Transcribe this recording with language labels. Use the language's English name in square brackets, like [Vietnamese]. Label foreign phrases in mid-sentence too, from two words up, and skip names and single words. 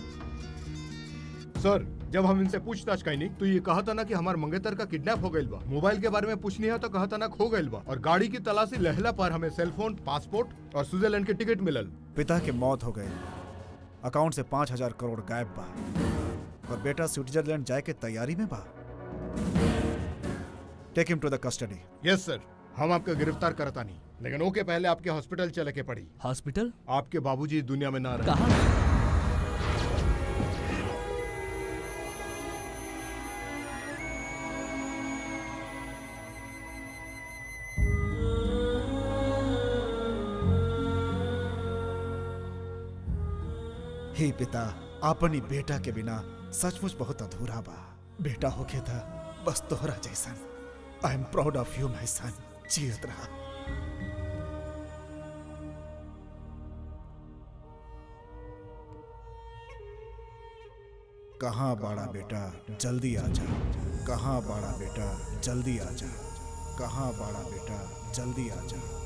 [Bhojpuri] सर, जब हम इनसे पूछताछ कईनी तो ये कहा था ना कि हमार मंगेतर का किडनैप हो गइल बा। मोबाइल के बारे में पूछनी है तो कहा था ना खो गइल बा। और गाड़ी की तलाशी लहला पर हमें सेलफोन, पासपोर्ट और स्विट्जरलैंड के टिकट मिलल। पिता की मौत हो गई, अकाउंट से 5,000 करोड़ गायब बा और बेटा स्विट्जरलैंड जाए के तैयारी में बा। [English] Take him to the custody. [Bhojpuri] यस सर, हम आपको गिरफ्तार करता नहीं, लेकिन ओके पहले आपके हॉस्पिटल चले के पड़ी। हॉस्पिटल? आपके बाबूजी दुनिया में ना रहे। कहाँ? हे पिता, अपनी बेटा के बिना सचमुच बहुत अधूरा बा। बेटा होके था बस तोहरा जैसन। [English] I am proud of you my son. [Bhojpuri] जियत रहा। कहाँ बाड़ा बेटा, जल्दी आ जा। कहाँ बाड़ा बेटा, जल्दी आ जा। कहाँ बाड़ा बेटा, जल्दी आ जा।